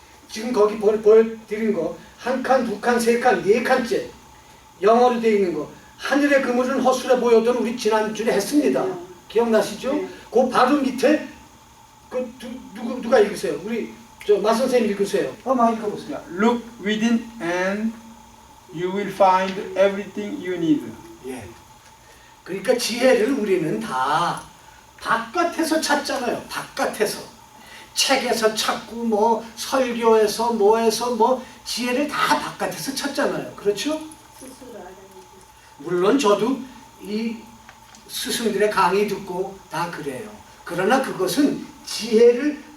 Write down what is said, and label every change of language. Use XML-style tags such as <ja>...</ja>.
<ko>지금 거기 보여드린 거 한 칸, 두 칸, 세 칸, 네 칸째 영어로 되어 있는 거 하늘의 그물은 허술해 보여던 우리 지난주에 했습니다. 네. 기억나시죠? 네. 그 바로 밑에 그 누가 읽으세요? 우리 저 마 선생님 읽으세요. 많이 읽어보세요.</ko> <en>Look within and you will find everything you need.</en> <ko>예. 그러니까 지혜를 우리는 다 바깥에서 찾잖아요. 바깥에서. 책에서 찾고 뭐 설교에서 뭐에서 뭐 지혜를 다 바깥에서 찾잖아요. 그렇죠? 스스로 알아야지. 물론 저도 이 스승들의 강의 듣고 다 그래요. 그러나 그것은 지혜를</ko>